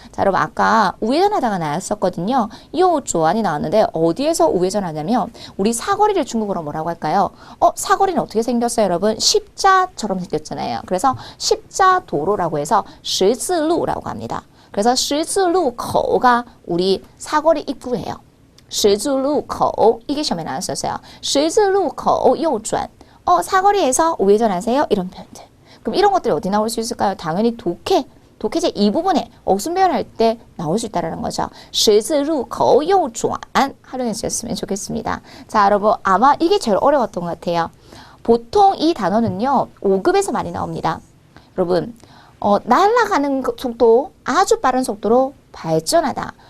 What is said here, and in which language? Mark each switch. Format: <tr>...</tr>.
<ko>자, 여러분 아까 우회전하다가 나왔었거든요. 요조안이 나왔는데 어디에서 우회전하냐면 우리 사거리를 중국어로 뭐라고 할까요? 사거리는 어떻게 생겼어요, 여러분? 십자처럼 생겼잖아요. 그래서 십자도로라고 해서 十字路라고 합니다. 그래서 十字路口가 우리 사거리 입구예요. 十字路口 이게 시험에 나왔었어요.</ko> <zh>十字路口右转</zh> <ko>사거리에서 우회전하세요. 이런 표현들. 그럼 이런 것들이 어디 나올 수 있을까요? 당연히 독해제 이 부분에 억순 배열할 때 나올 수 있다는 거죠.</ko> <zh>十字路口右转</zh> <ko>활용해 주셨으면 좋겠습니다. 자, 여러분 아마 이게 제일 어려웠던 것 같아요. 보통 이 단어는요. 5급에서 많이 나옵니다. 여러분 날아가는 속도 아주 빠른 속도로 발전하다.</ko>